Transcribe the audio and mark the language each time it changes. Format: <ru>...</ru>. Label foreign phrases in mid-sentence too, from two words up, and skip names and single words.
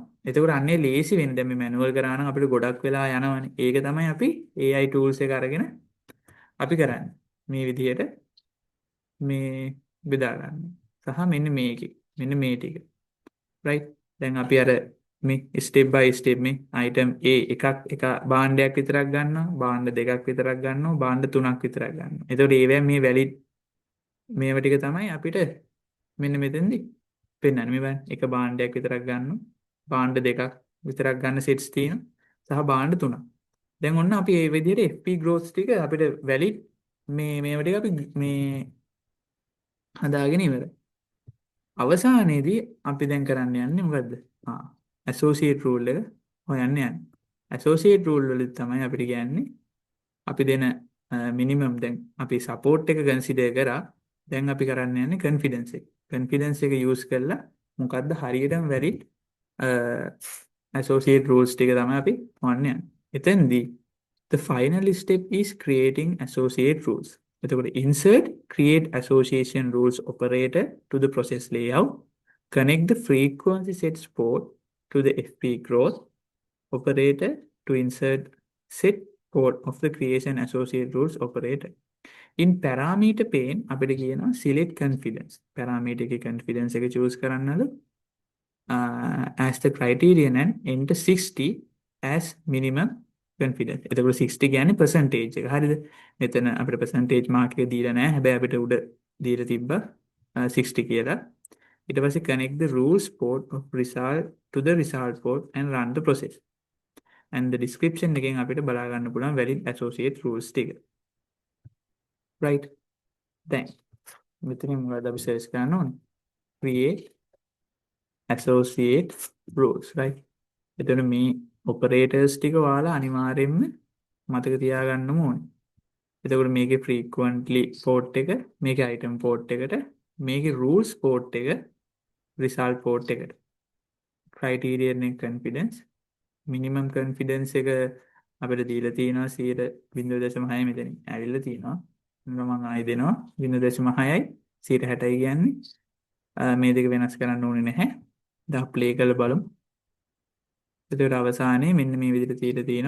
<si>එතකොට අන්නේ ලේසි වෙන්නේ. දැන් මේ manual කරා නම් අපිට ගොඩක් වෙලා යනවනේ. ඒක තමයි අපි</si> <en>AI tools</en> <si>එක අරගෙන අපි කරන්නේ. මේ විදිහට මේ බෙදා ගන්න. සහ මෙන්න මේකේ මෙන්න මේ ටික. right? දැන් අපි අර මේ</si> <en>step by step</en> <si>මේ item A එක භාණ්ඩයක් විතරක් ගන්නවා. භාණ්ඩ දෙකක් විතරක් ගන්නවා. භාණ්ඩ තුනක් විතරක් ගන්නවා. එතකොට ඒවෙන් මේ valid මේවා ටික තමයි අපිට මෙන්න මෙතෙන්දී පෙන්වන්නේ. මේ බලන්න එක භාණ්ඩයක් විතරක් ගන්නවා. භාණ්ඩ දෙකක් විතරක් ගන්න sets තියෙනවා. සහ භාණ්ඩ තුනක්. දැන් ඔන්න අපි මේ විදිහට FP growth ටික අපිට valid මේවා ටික අපි මේ හදාගෙන ඉවරයි. අවසානයේදී අපි දැන් කරන්න යන්නේ මොකද්ද?</si> <en>associate rule</en> <si>එක හොයන්න යන්නේ.</si> <en>associate rule</en> <si>වලින් තමයි අපිට කියන්නේ අපි දෙන minimum දැන් අපි support එක consider කරා. දැන් අපි කරන්න යන්නේ confidence එක. confidence එක use කරලා මොකද්ද හරියටම</si> <en>valid associate rules</en> <si>ටික තමයි අපි හොයන්න යන්නේ. එතෙන්දී</si> <en>the final step is creating associate rules. එතකොට insert create association rules operator to the process layout, connect the frequency set port to the FP growth operator to insert set port of the creation associate rules operator. In parameter pane</en> <si>අපිට කියනවා</si> <en>select confidence. parameter එකේ confidence එක choose කරන්නලු as the criterion and enter 60 as minimum confidence.</en> <si>එතකොට 60 කියන්නේ percentage එක. හරිද? මෙතන අපිට percentage mark එක දීලා නැහැ. හැබැයි අපිට උඩ දීලා තිබ්බා 60 කියලා. ඊට පස්සේ</si> <en>connect the rules port of result to the result port and run the process. And the description</en> <si>එකෙන් අපිට බලා ගන්න පුළුවන්</si> <en>valid associate rules</en> <si>ටික. Right. දැන් මෙතනින් මොකද අපි search කරන්න ඕනේ?</si> <en>Create associate rules, right?</en> <si>එතන මේ operators ටික ඔයාලා අනිවාර්යයෙන්ම මතක තියාගන්න ඕනේ. එතකොට මේකේ</si> <en>frequently port</en> <si>එක, මේකේ</si> <en>item port</en> <si>එකට, මේකේ</si> <en>rules port</en> <si>එක,</si> <en>result port</en> <si>එකට.</si> <en>criterion and confidence, minimum confidence</en> <si>එක අපිට දීලා තියෙනවා 0.6 මෙතනින් ඇවිල්ලා තියෙනවා. මම ආයෙ දෙනවා 0.6යි 60යි කියන්නේ මේ දෙක වෙනස් කරන්න ඕනේ නැහැ. දැන් ප්ලේ කරලා බලමු. එතකොට අවසානයේ මෙන්න මේ විදිහට තියලා තියෙනවා.</si>